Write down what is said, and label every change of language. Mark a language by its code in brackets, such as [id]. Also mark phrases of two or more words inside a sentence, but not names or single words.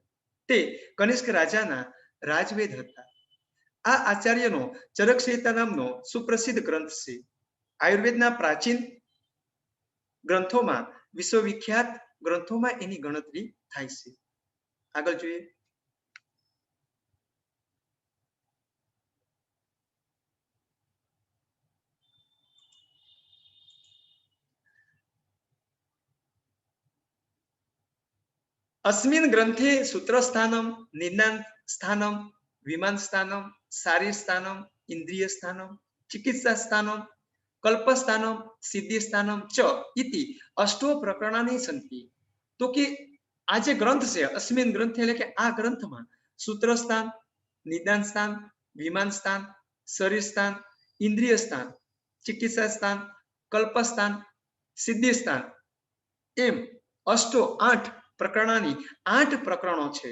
[gu] તે કનિષ્ક રાજાના રાજવેદ હતા. આ આચાર્યનો ચરક સંહિતા નામનો સુપ્રસિદ્ધ ગ્રંથ છે. આયુર્વેદના પ્રાચીન ગ્રંથોમાં વિશ્વવિખ્યાત ગ્રંથોમાં એની ગણતરી થાય છે. આગળ જોઈએ. [sa] अस्मिन् ग्रंथे सूत्रस्थानं, निदानस्थानं, विमानस्थानं, शारीरस्थानं, इंद्रियस्थानं, चिकित्सास्थानं, कल्पस्थानं, सिद्धिस्थानं च इति अष्टो प्रकरणानि सन्ति. [gu] તો કે આ જે ગ્રંથ છે અસ્મિન ગ્રંથે એટલે કે આ ગ્રંથમાં સૂત્રસ્થાન, નિદાન સ્થાન, વિમાન સ્થાન, શરીર સ્થાન, ઇન્દ્રિય સ્થાન, ચિકિત્સા સ્થાન, કલ્પસ્થાન, સિદ્ધિ સ્થાન એમ અષ્ટો 8 પ્રકરણોની 8 પ્રકરણો છે.